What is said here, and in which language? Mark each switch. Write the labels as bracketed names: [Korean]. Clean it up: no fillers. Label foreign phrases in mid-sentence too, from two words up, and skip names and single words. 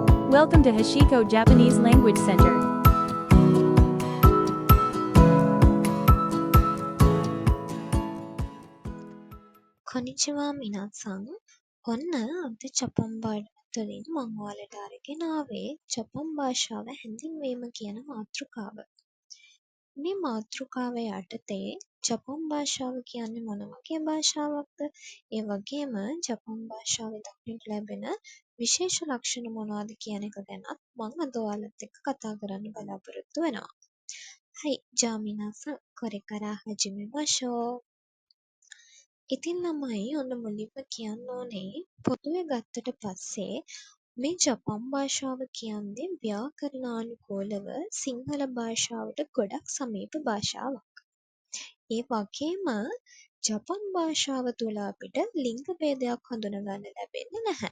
[English] Welcome to Hashiko Japanese Language Center. [Japanese] こんにちは、皆さん。 [Sinhala] ඔන්න අද ජපන් පාඩතුලින් මං ඔයාලට අරගෙන ආවේ ජපන් භාෂාව හැඳින්වීම කියන මාතෘකාව. මේ මාතෘකාව යටතේ ජපන් භාෂාව කියන්නේ මොන වගේ භාෂාවක්ද? ඒ වගේම ජපන් භාෂාවේ දක්නට ලැබෙන විශේෂ ලක්ෂණ මොනවද කියන එක ගැනත් මං අද ඔයාලත් එක්ක කතා කරන්න බලාපොරොත්තු වෙනවා. [Japanese] はい、じゃあ皆さん、これから始めましょう。 [Sinhala] ඉතින් ළමයි ඔන්න මුලින්ම කියන්න ඕනේ පොදුවේ ගත්තට පස්සේ මේ ජපන් භාෂාව කියන්නේ ව්‍යාකරණානුකූලව සිංහල භාෂාවට ගොඩක් සමීප භාෂාවක්. ඒ වගේම ජපන් භාෂාව තුළ අපිට ලිංග භේදයක් හඳුනගන්න ලැබෙන්නේ නැහැ.